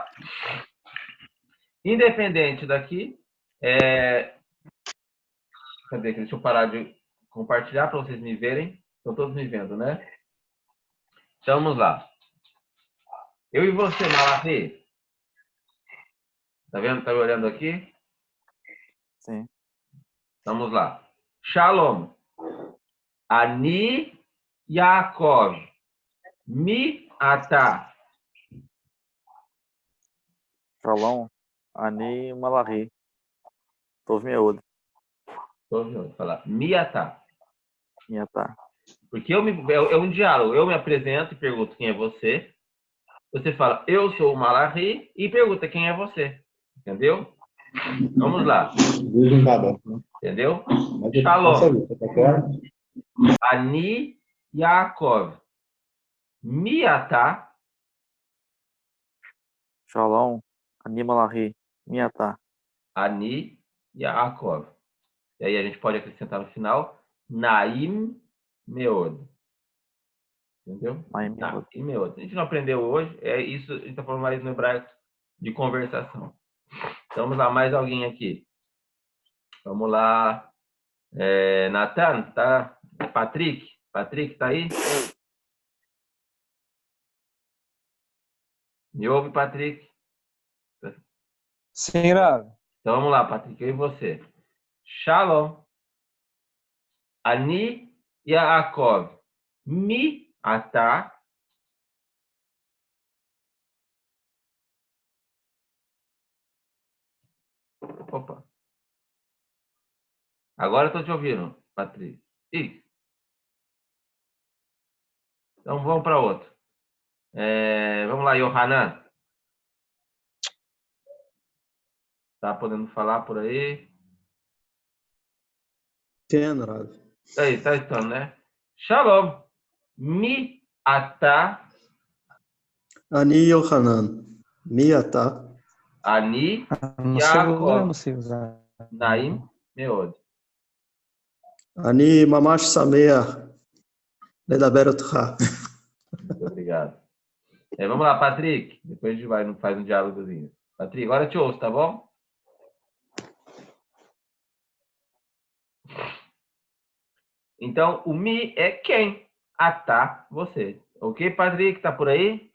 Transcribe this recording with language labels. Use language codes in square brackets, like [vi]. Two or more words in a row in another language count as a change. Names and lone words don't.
[pt] Independente daqui, cadê? Deixa eu parar de compartilhar para vocês me verem. Estão todos me vendo, né? Então vamos lá. Eu e você, Malachi. Tá vendo? Tá me olhando aqui? Sim. Vamos lá. [he] שלום. אני יעקב. מי אתה. שלום, אני מלאכי, טוב מאוד, [pt] Tô ouvindo falar. Miatá. [he] מי אתה. [pt] Porque é um diálogo. Eu me apresento e pergunto quem é você. Você fala, eu sou o Malahi, e pergunta quem é você. Entendeu? Vamos lá. Entendeu? [he] שלום. אני יעקב. מי אתה. שלום, אני מלאכי, מי אתה. אני יעקב. [pt] E aí a gente pode acrescentar no final, [he] נעים מאוד. [pt] Entendeu? [he] נעים מאוד. נעים מאוד. [pt] A gente não aprendeu hoje, é isso, a gente está falando mais no hebraico de conversação. Então, vamos lá, mais alguém aqui. Vamos lá. Nathan, tá? Patrick? Patrick, tá aí? Me ouve, Patrick? Sim, Rav. Então, vamos lá, Patrick, eu e você. [he] שלום. אני יעקב. מי אתה. [pt] Opa. Agora eu estou te ouvindo, Patrick. Isso. Então, vamos para outro. Vamos lá, Yohanan. Tá podendo falar por aí? [he] כן, רב. [pt] Aí, tá estando, né? [he] שלום. מי אתה. אני יוחנן. מי אתה? Ani [pt] No celular, [he] Yaakov. [pt] no celular. [he] נעים מאוד. אני ממש שמח לדבר אותך. [pt] Muito obrigado. Vamos lá, Patrick. Depois a gente vai, faz um diálogozinho. Patrick, agora eu te ouço, tá bom? Então, o mi é quem? Atá, você. Ok, Patrick? Tá por aí?